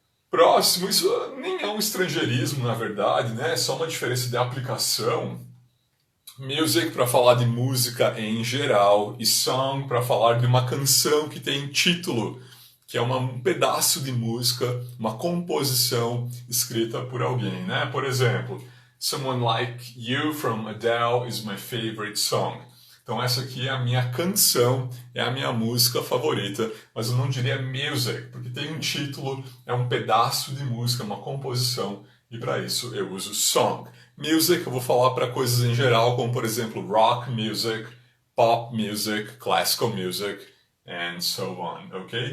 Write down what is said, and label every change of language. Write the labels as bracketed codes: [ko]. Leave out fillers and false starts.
[pt] Próximo, isso nem é um estrangeirismo, na verdade, né? É só uma diferença de aplicação. Music para falar de música em geral e song para falar de uma canção que tem título, que é um pedaço de música, uma composição escrita por alguém, né? Por exemplo, [en] Someone Like You from Adele is my favorite song. [pt] Então essa aqui é a minha canção, é a minha música favorita, mas eu não diria music, porque tem um título, é um pedaço de música, uma composição, e para isso eu uso song. Music eu vou falar para coisas em geral, como por exemplo [en] rock music, pop music, classical music, and so on, [pt] ok?